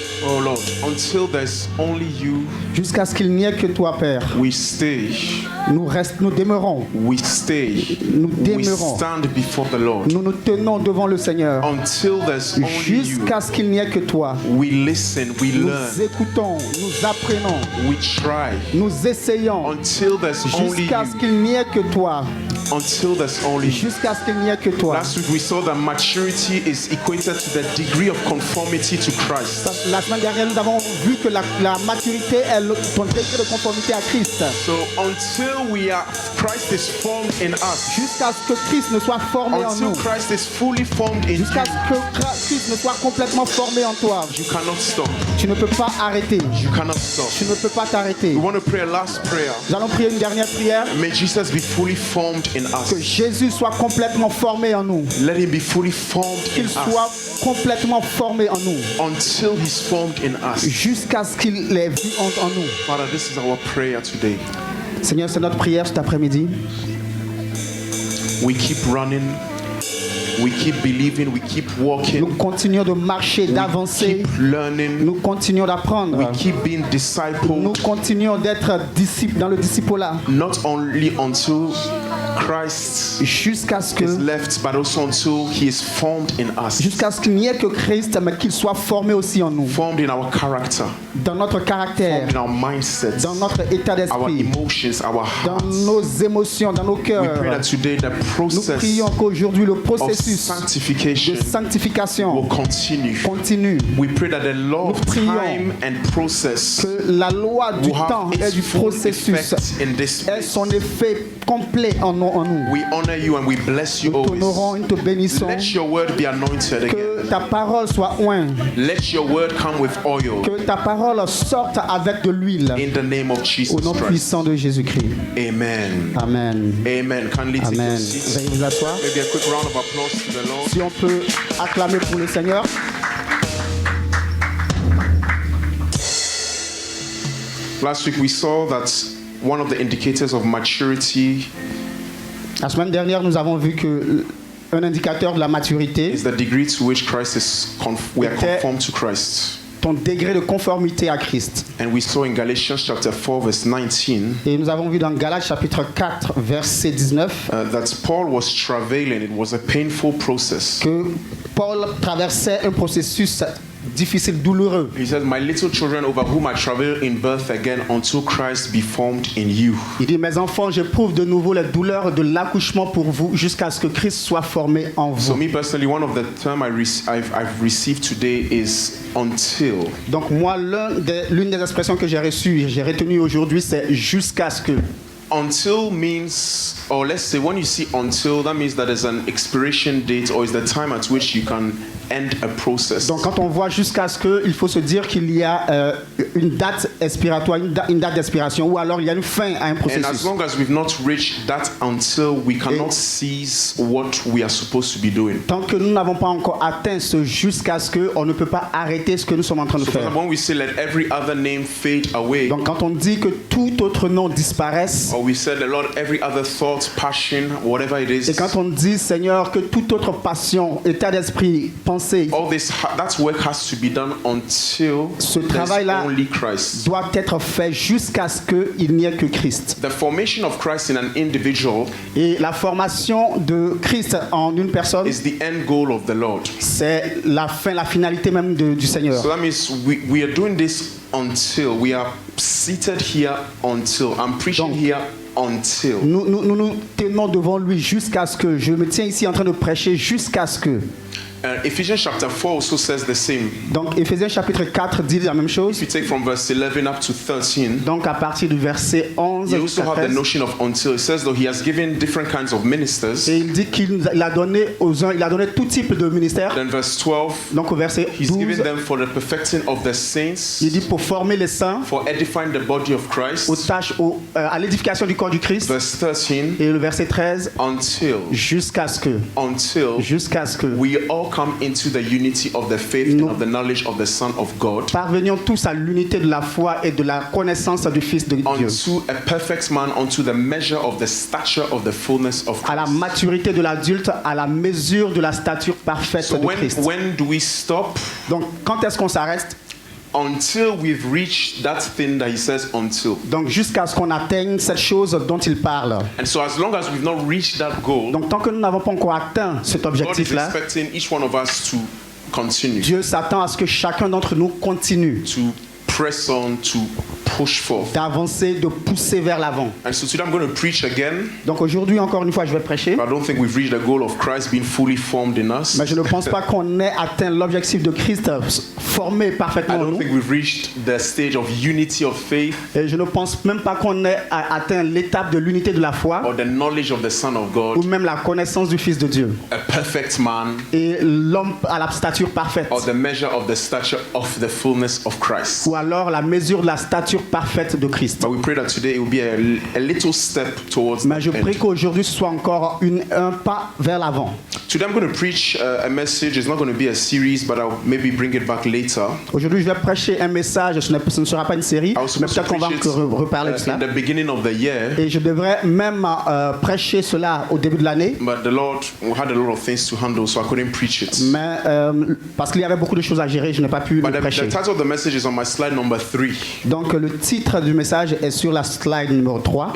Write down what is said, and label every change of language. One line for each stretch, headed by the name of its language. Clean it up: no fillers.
English: Oh Lord, until there's only you,
French: Jusqu'à ce qu'il n'y ait que toi, Père.
English: we stay.
French: Nous demeurons.
English: We stay.
French: Nous
English: We
French: demeurons.
English: stand before the Lord.
French: Nous nous tenons devant le Seigneur.
English: Until there's only you,
French: Jusqu'à ce qu'il n'y ait que toi.
English: we listen, we
French: Nous
English: learn,
French: écoutons, nous apprenons,
English: we try.
French: nous essayons.
English: Until there's only
French: Jusqu'à ce
English: you.
French: qu'il n'y ait que toi.
English: Until there's only you.
French: Jusqu'à ce qu'il n'y ait que toi.
English: Last week we saw that maturity is equated to the degree of conformity to Christ.
French: La semaine dernière, nous avons vu que la maturité est ton degré de conformité à Christ.
English: So until Christ is formed in us,
French: Jusqu'à ce que Christ ne soit formé en
English: until
French: nous.
English: Christ is fully formed in
French: Jusqu'à
English: you,
French: ce que Christ ne soit complètement formé en toi.
English: you cannot stop.
French: Tu ne peux pas arrêter.
English: You cannot stop.
French: Tu ne peux pas t'arrêter.
English: We want to pray a last prayer.
French: Nous allons prier une dernière prière.
English: May Jesus be fully formed in
French: Que
English: us.
French: Jésus soit complètement formé en nous.
English: Let him be fully formed in
French: Qu'il soit
English: us.
French: complètement formé en nous.
English: Until he's formed in us.
French: Jusqu'à ce qu'il ait vu en nous.
English: Father, this is our prayer today.
French: Seigneur, c'est notre prière cet après-midi.
English: We keep running. We keep believing. We keep walking.
French: Nous continuons de marcher, d'avancer.
English: Keep learning.
French: Nous continuons d'apprendre.
English: We keep being
French: Nous
English: discipled.
French: continuons d'être disciples dans le disciple-là.
English: Not only until Christ
French: Jusqu'à ce que
English: is left, but also until he is formed in us.
French: jusqu'à ce qu'il n'y ait que Christ, mais qu'il soit formé aussi en nous.
English: Formed in our character.
French: Dans notre caractère,
English: Formed in our mindsets.
French: dans notre état
English: Our
French: d'esprit,
English: emotions, our
French: dans
English: hearts.
French: nos émotions, dans nos
English: We pray
French: cœurs.
English: that today the
French: Nous
English: process
French: prions qu'aujourd'hui le
English: of
French: processus de
English: sanctification
French: sanctification
English: will continue.
French: continue.
English: We pray that the law of
French: Nous prions
English: time and process
French: Que la loi du
English: will have
French: temps et du
English: its full
French: processus
English: effect in this
French: ait
English: place.
French: son effet complet en nous.
English: We honor you and we bless you
French: Nous t'honorons
English: always.
French: et te bénissons.
English: Let your word be anointed again.
French: Que ta parole soit ointe.
English: Let your word come with oil.
French: Que ta parole sorte avec de l'huile.
English: In the name of Jesus
French: Au nom
English: Christ.
French: puissant de Jésus-Christ.
English: Amen.
French: Amen.
English: Amen. Kindly take your
French: Amen.
English: seats.
French: Veuillez vous asseoir.
English: Maybe a quick round of applause to the Lord.
French: Si on peut acclamer pour le Seigneur.
English: Last week we saw that one of the indicators of maturity
French: La semaine dernière, nous avons vu que un indicateur de la maturité,
English: is the degree to which Christ is we are Okay. conformed to Christ.
French: ton degré de conformité à Christ.
English: And we saw in Galatians chapter 4 verse 19
French: Et nous avons vu dans Galates chapitre 4, verset 19,
English: that Paul was travailing. It was a painful process.
French: que Paul traversait un processus difficile, douloureux.
English: He says, "My little children, over whom I travail in birth again, until Christ be formed in you."
French: Il dit, mes enfants, j'éprouve de nouveau les douleurs de l'accouchement pour vous jusqu'à ce que Christ soit formé en
English: So
French: vous.
English: me personally, one of the terms I've received today is until.
French: Donc moi, l'une des expressions que j'ai reçues, j'ai retenu aujourd'hui, c'est jusqu'à ce que.
English: Until means, or let's say when you see until, that means that there's an expiration date or is the time at which you can end a process.
French: Donc quand on voit jusqu'à ce que, il faut se dire qu'il y a une date expiratoire, une date d'expiration, ou alors il y a une fin à un
English: And as
French: processus.
English: long as we've not reached that until, we cannot cease what we are supposed to be doing.
French: Tant que nous n'avons pas encore atteint ce jusqu'à ce que, on ne peut pas arrêter ce que nous sommes en train de
English: So for
French: faire.
English: example, when we say let every other name fade away,
French: Donc quand on dit que tout autre nom disparaisse,
English: or we said, Lord, every other thought, passion, whatever it
French: et
English: is,
French: quand on dit, Seigneur, que toute autre passion, état d'esprit, pensée,
English: all this, that work has to be done until
French: Ce
English: there's
French: travail-là
English: only Christ.
French: doit être fait jusqu'à ce qu'il n'y ait que Christ.
English: The formation of Christ in an individual
French: Et la formation de Christ en une personne,
English: is the end goal of the Lord.
French: c'est la fin, la finalité même du Seigneur.
English: So that means we are doing this until we are seated here until I'm preaching
French: Donc,
English: here until.
French: Nous tenons devant lui jusqu'à ce que, je me tiens ici en train de prêcher jusqu'à ce que,
English: Ephesians chapter 4 also says the same.
French: Donc Éphésiens chapitre 4 dit la même chose.
English: If you take from verse 11 up to 13,
French: donc à partir du verset 11
English: you also have the notion of until. It says that he has given different kinds of ministers.
French: Et il dit qu'il a donné aux uns, il a donné tout type de ministère.
English: Then verse 12,
French: donc au verset 12,
English: he's given them for the perfecting of the saints.
French: Il dit pour former les saints.
English: For edifying the body of Christ.
French: Aux tâches, à l'édification du corps du Christ.
English: Verse 13.
French: Et le verset 13.
English: Until.
French: Jusqu'à ce que.
English: Until.
French: Jusqu'à ce que.
English: We all come into the unity of the faith and of the knowledge of the Son of God.
French: Parvenions tous à l'unité de la foi et de la connaissance du Fils de Dieu.
English: Unto a perfect man, unto the measure of the stature of the fullness of Christ.
French: À la maturité de l'adulte, à la mesure de la stature parfaite de Christ.
English: When do we stop?
French: Donc quand est-ce qu'on s'arrête?
English: Until we've reached that thing that he says until.
French: Donc jusqu'à ce qu'on atteigne cette chose dont il parle.
English: And so as long as we've not reached that goal,
French: donc tant que nous n'avons pas encore atteint cet objectif-là,
English: God is expecting each one of us to continue.
French: Dieu s'attend à ce que chacun d'entre nous continue.
English: To press on, to push forth.
French: D'avancer, de pousser vers l'avant.
English: And so today I'm going to preach again.
French: Donc aujourd'hui encore une fois je vais prêcher.
English: I don't think we've reached the goal of Christ being fully formed in us.
French: Mais je ne pense pas qu'on ait atteint l'objectif de Christ formé parfaitement en nous.
English: I don't think we've reached the stage of unity of faith.
French: Et je ne pense même pas qu'on ait atteint l'étape de l'unité de la foi.
English: Or the knowledge of the Son of God.
French: Ou même la connaissance du Fils de Dieu.
English: A perfect man.
French: Et l'homme à la stature parfaite.
English: Or the measure of the stature of the fullness of Christ.
French: Ou alors la mesure de la stature parfaite de Christ.
English: But we pray that today it will be a little step towards.
French: Mais je prie qu'aujourd'hui ce soit encore un pas vers l'avant.
English: Today I'm going to preach a message. It's not going to be a series, but I'll maybe bring it back later.
French: Aujourd'hui, je vais prêcher un message. Ce ne sera pas une série, mais peut-être qu'on va reparler de cela.
English: In the beginning of the year.
French: Et je devrais même prêcher cela au début de l'année.
English: But the Lord had a lot of things to handle, so I couldn't preach it.
French: Mais parce qu'il y avait beaucoup de choses à gérer, je n'ai pas pu le prêcher.
English: The title of the message is on my slide number 3.
French: Donc le titre du message est sur la slide numéro 3.